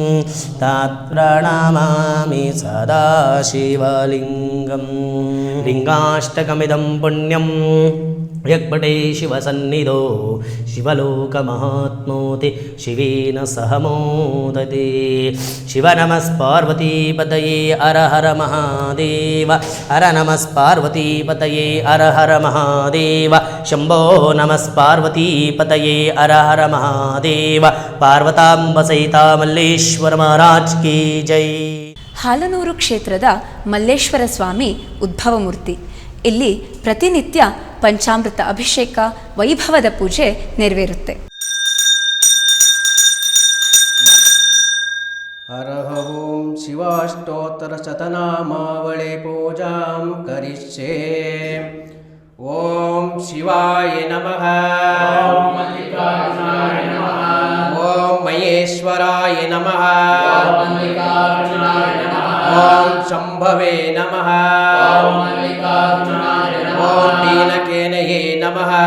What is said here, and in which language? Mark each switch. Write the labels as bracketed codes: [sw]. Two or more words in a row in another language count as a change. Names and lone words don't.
[sa] ತತ್ಪ್ರಣಮಾಮಿ ಸದಾ ಶಿವಲಿಂಗಂ ಲಿಂಗಾಷ್ಟಕಮಿದಂ ಪುಣ್ಯಂ ಯಗ್ಪಟೇ ಶಿವಸನ್ನಿಧೋ ಶಿವಲೋಕಮಹಾತ್ಮೋತಿ ಶಿವೇನ ಸಹ ಮೋದತೆ ಶಿವ ನಮಃ ಪಾರ್ವತೀಪತಯೇ ಹರ ಹರ ಮಹಾದೇವ ಹರ ನಮಃ ಪಾರ್ವತೀಪತಯೇ ಹರ ಹರ ಮಹಾದೇವ ಶಂಭೋ ನಮಃ ಪಾರ್ವತೀಪತಯೇ ಹರ ಹರ ಮಹಾದೇವ ಪಾರ್ವತಾಂಬ ಸಹಿತ ಮಲ್ಲೇಶ್ವರ ಮಹಾರಾಜ್ ಕಿ ಜೈ. [kn] ಹಾಲನೂರು ಕ್ಷೇತ್ರದ ಮಲ್ಲೇಶ್ವರ ಸ್ವಾಮಿ ಉದ್ಭವಮೂರ್ತಿ. ಇಲ್ಲಿ ಪ್ರತಿನಿತ್ಯ ಪಂಚಾಮೃತ ಅಭಿಷೇಕ ವೈಭವದ ಪೂಜೆ ನೆರವೇರುತ್ತೆ. [sa] ಹರಃ ಓಂ ಶಿವಾಷ್ಟೋತ್ತರ ಶತನಾಮಾವಳಿ ಪೂಜಾಂ ಕರಿಷ್ಯೆ. ಓಂ ಶಿವಾಯ ನಮಃ. ಓಂ ಮಹೇಶ್ವರಾಯ ನಮಃ. ಓಂ ಶಂಭವೇ ನಮಃ. ಓಂ ಪೀನಕೇನಯೇ ನಮಃ.